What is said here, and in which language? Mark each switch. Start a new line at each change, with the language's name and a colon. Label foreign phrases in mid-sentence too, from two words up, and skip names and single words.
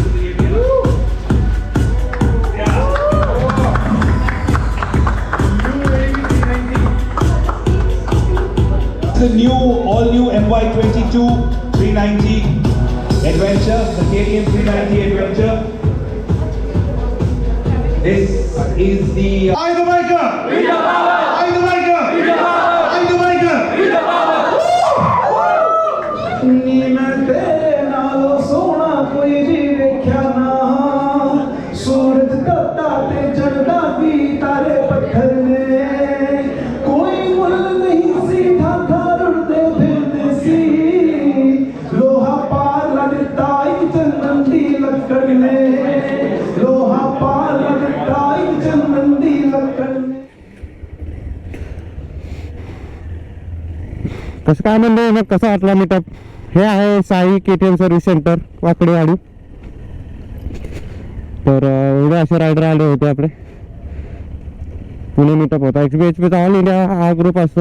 English: The all new FY22 390 Adventure, the KTM 390 Adventure. This is the I the biker! We the power! I the biker! We the power! I the biker! We the power!
Punjabi: ਨੀ ਮੈਂ ਤੇਰੇ ਨਾਲੋਂ ਸੋਹਣਾ ਕੋਈ ਵੀ ਵੇਖਿਆ ਨਾ, ਸੂਰਜ ਤਪਦਾ ਤੇ ਚੜ੍ਹਦਾ ਵੀ ਤਾਰੇ ਪੱਥਰ ਨੇ, ਕੋਈ ਮੁੱਲ ਨਹੀਂ ਸੀ ਠਾਠਾ ਰੁੜ੍ਹਦੇ ਫਿਰਦੇ ਸੀ, ਲੋਹਾ ਪਾਰ ਲੱਗਦਾ ਇੱਕ ਚੰਦਨ ਦੀ ਲੱਕੜ ਨੇ, ਲੋਹਾ ਪਾਰ ਲੱਗਦਾ ਇੱਕ ਚੰਦਨ ਦੀ ਲੱਕੜ ਨੇ।
Marathi: कसं काय म्हणते मग, कसा वाटला मीटअप? हे आहे साई KTM सर्व्हिस सेंटर वाकडेवाडी. तर एवढे असे रायडर आले होते आपले. पुणे मीटअप होता. XBHPचा
English: All India
Marathi: हा ग्रुप असतो.